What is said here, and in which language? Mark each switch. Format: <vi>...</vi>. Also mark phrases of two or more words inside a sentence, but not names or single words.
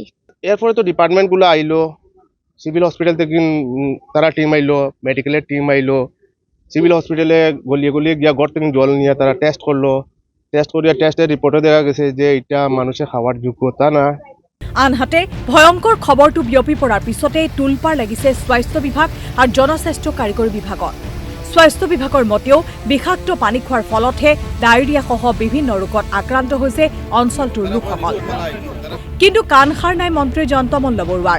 <bn>এরপরে তো ডিপার্টমেন্টগুলো আইলো, সিভিল হসপিটাল থেকে তারা টিম আইলো, মেডিকেলের টিম আইলো। সিভিল হসপিটালে গলিয়ে গলিয়ে গিয়া ঘর থেকে জল নিয়ে তারা টেস্ট করলো। টেস্ট করিয়া টেস্টের রিপোর্টে দেখা গেছে যে এটা মানুষের খাওয়ার যোগ্যতা না।</bn> <as>আনহাতে ভয়ংকৰ খবৰটো বিয়পি পৰাৰ পিছতে তুলপাৰ লাগিছে স্বাস্থ্য বিভাগ আৰু জনস্বাস্থ্য কাৰিকৰী বিভাগত। স্বাস্থ্য বিভাগৰ মতেও বিষাক্ত পানী খোৱাৰ ফলতহে ডায়েৰিয়াসহ বিভিন্ন ৰোগত আক্ৰান্ত হৈছে অঞ্চলটোৰ লোকসকল। কিন্তু কাণসাৰ নাই মন্ত্ৰী জয়ন্ত মল্ল বৰুৱাৰ।</as>